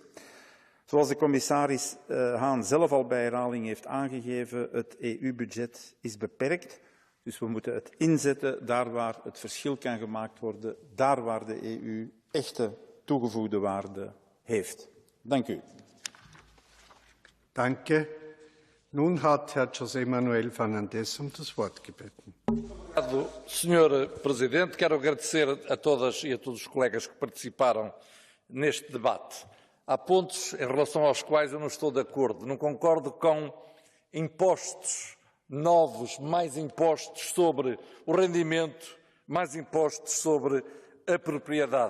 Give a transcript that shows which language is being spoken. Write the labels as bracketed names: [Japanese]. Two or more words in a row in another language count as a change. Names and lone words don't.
[Dutch] Zoals de commissaris Hahn zelf al bij herhaling heeft aangegeven, het EU-budget is beperkt. Dus we moeten het inzetten daar waar het verschil kan gemaakt worden, daar waar de EU echte toegevoegde waarde heeft. Dank u. [German] Danke. Nun hat Herr José Manuel Fernandes das Wort gebeten. [Portuguese] Obrigado, Sr. Presidente. Quero agradecer a todas e a todos os colegas que participaram neste debate. Há pontos em relação aos quais eu não estou de acordo. Não concordo com impostos novos, mais impostos sobre o rendimento, mais impostos sobre a propriedade.